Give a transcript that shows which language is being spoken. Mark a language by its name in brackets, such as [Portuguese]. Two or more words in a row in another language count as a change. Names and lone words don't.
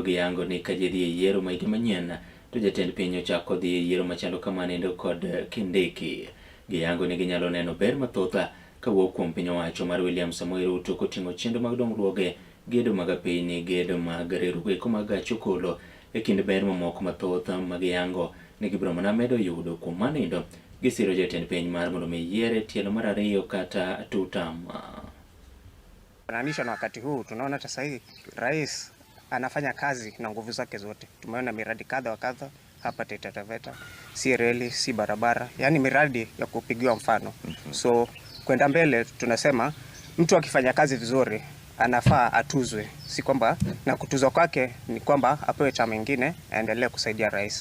[Luo (Kenya and Tanzania)] giyango ni ka ji dhi e yiero ma higa manyien to jatend piny ochako dhi e yiero machalo kamanendo kod Kindiki giyango ni ginyalo neno ber mathoth kawuok kuom piny owacho mar William Samoei Ruto koting'o chendo mag dongruoge gedo mag apeyni gedo mag riwruok mag gach okolo e kind ber mamoko mathoth magiyango ni gibiro mana medo yudo kuom manindo gisiro jatend piny mar mondo yiere tielo mar ariyo kata tutam. [Swahili] Fananisha na wakati huu tunaona sasa hivi rais anafanya kazi na nguvu zake zote. Tumeona miradi kadha wa kadha hapa Taita Taveta, si reli, si barabara, yani miradi ya kupigiwa mfano. So kwenda mbele tunasema mtu akifanya kazi vizuri anafaa atuzwe, si kwamba na kutuzwa kwake ni kwamba apewe chama kingine aendelee kusaidia rais.